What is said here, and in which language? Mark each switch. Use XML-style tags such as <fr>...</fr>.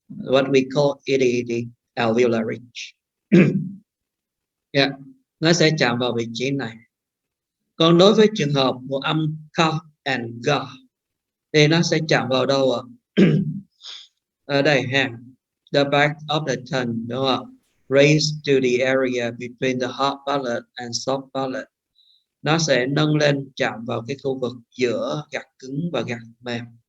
<en>What we call it is the alveolar ridge.</en> <vi>Yeah, nó sẽ chạm vào vị trí này. Còn đối với trường hợp của âm ka and ga thì nó sẽ chạm vào đâu ạ? Ở đây ha.</vi> <en>The back of the tongue,</en> <vi>đúng không?</vi> <en>Raised to the area between the hard palate and soft palate.</en> <vi>Nó sẽ nâng lên chạm vào cái khu vực giữa gạt cứng và gạt mềm.</vi>